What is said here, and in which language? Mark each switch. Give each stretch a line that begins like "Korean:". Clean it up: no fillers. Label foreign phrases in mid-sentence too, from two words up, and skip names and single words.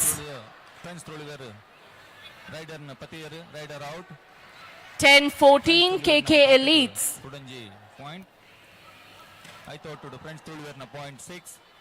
Tulu: ಫ್ರೆಂಡ್ಸ್ ತುಳುವರು ರೈಡರ್ನ ಪತಿಯರು
English: raider out 10-14 KK Elites.
Tulu: ಕುಡಂಜಿ ಪಾಯಿಂಟ್ ಆಯ್ತು ಒಟ್ಟು ಫ್ರೆಂಡ್ಸ್ ತುಳುವರ್ನ ಪಾಯಿಂಟ್ 6